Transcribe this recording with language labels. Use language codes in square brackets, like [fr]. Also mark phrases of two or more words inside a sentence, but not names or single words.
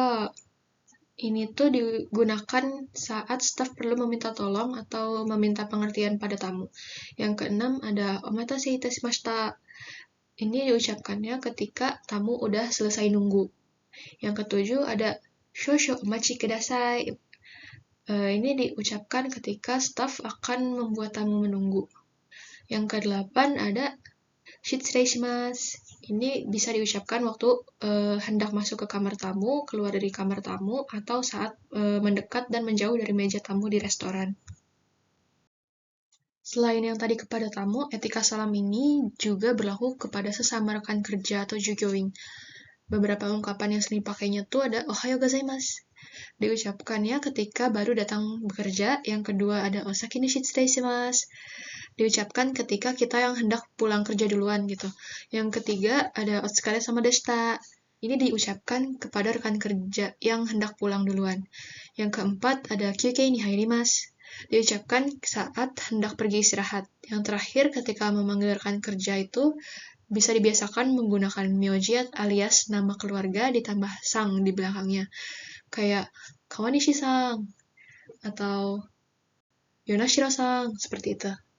[id] Ini tuh digunakan saat staf perlu meminta tolong atau meminta pengertian pada tamu. Yang keenam ada [ja] お待たせいたしました. [id] Ini diucapkannya ketika tamu udah selesai nunggu. Yang ketujuh ada [ja] 少々お待ちください. [id] Ini diucapkan ketika staf akan membuat tamu menunggu. Yang kedelapan ada [ja] 失礼します. [id] Ini bisa diucapkan waktu hendak masuk ke kamar tamu, keluar dari kamar tamu, atau saat mendekat dan menjauh dari meja tamu di restoran. Selain yang tadi kepada tamu, etika salam ini juga berlaku kepada sesama rekan kerja atau jugyoing. Beberapa ungkapan yang sering pakainya tuh ada [ja] おはようございます. [id] Diucapkannya ketika baru datang bekerja. Yang kedua ada [ja] お先に失礼します. [id] Diucapkan ketika kita yang hendak pulang kerja duluan gitu. Yang ketiga ada [ja] お疲れ様でした. [id] Ini diucapkan kepada rekan kerja yang hendak pulang duluan. Yang keempat ada [ja] 休憩に入ります. [id] Diucapkan saat hendak pergi istirahat. Yang terakhir ketika memanggil rekan kerja itu bisa dibiasakan menggunakan myoji alias nama keluarga ditambah sang di belakangnya. Kayak Kawanishi-san atau Yonashiro-san, seperti itu.